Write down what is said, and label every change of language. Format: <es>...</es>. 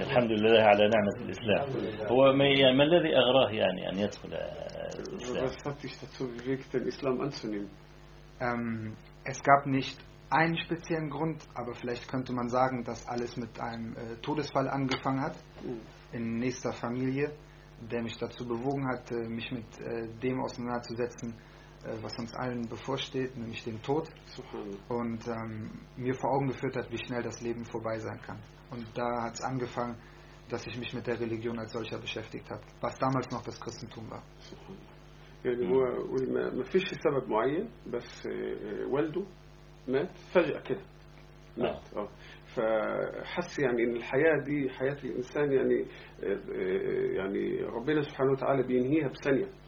<ar>الحمد لله على نعمة الإسلام. هو ما الذي أغراه يعني أن يدخل الإسلام؟</ar> <de>Es gab nicht einen speziellen Grund, aber vielleicht könnte man sagen, dass alles mit einem Todesfall angefangen hat in nächster Familie, der mich dazu bewogen hat, mich mit dem auseinanderzusetzen, was uns allen bevorsteht, nämlich dem Tod, und mir vor Augen geführt hat, wie schnell das Leben vorbei sein kann. Und da hat es angefangen, dass ich mich mit der Religion als solcher beschäftigt habe, was damals noch das Christentum war.</de> <ar>يعني هو ما فيش سبب معين، بس والده مات فجأة كده مات. فحس يعني ان الحياة دي حياة الانسان يعني ربنا سبحانه وتعالى بينهيها بثانية.</ar>